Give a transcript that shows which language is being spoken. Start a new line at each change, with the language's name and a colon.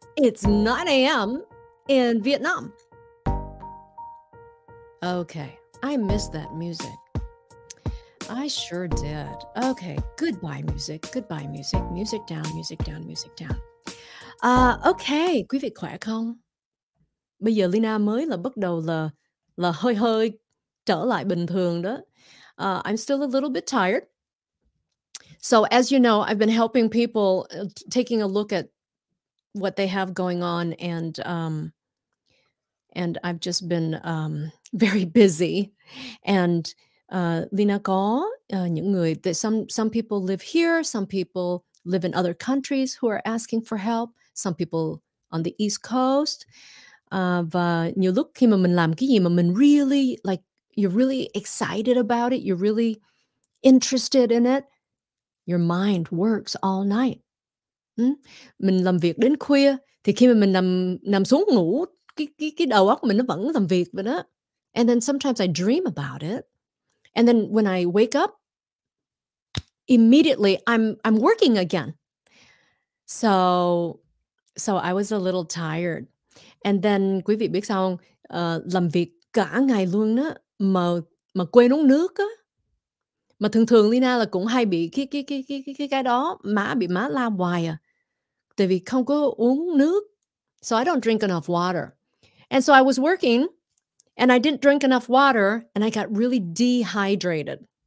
English: It's 9 a.m. in Vietnam. Okay, I missed that music. I sure did. Okay, goodbye music, goodbye music. Music down, music down, music down.
Vietnamese: Okay, quý vị khỏe không? Bây giờ Leyna mới là bắt đầu là hơi trở lại bình thường đó.
English: I'm still a little bit tired. So as you know, I've been helping people, taking a look at what they have going on, and I've just been very busy. And Leyna
Vietnamese: có những người
English: that some people live here, some people live in other countries who are asking for help, some people on the East Coast.
Vietnamese: Và nhiều lúc khi mà mình
English: làm cái gì mà mình really like, you're really excited about it, you're really interested in it, your mind works all night.
Vietnamese: Mình làm việc đến khuya thì khi mà mình nằm xuống ngủ, cái đầu óc mình nó vẫn làm việc vậy đó.
English: And then sometimes I dream about it. And then when I wake up, immediately I'm working again. So I was a little tired. And then
Vietnamese: quý vị biết sao không? Làm việc cả ngày luôn đó mà quên uống nước á. Mà thường Leyna là cũng hay bị cái đó, bị má la hoài à. Tại vì không có uống nước.
English: So I don't drink enough water. And so I was working and I didn't drink enough water and I got really dehydrated.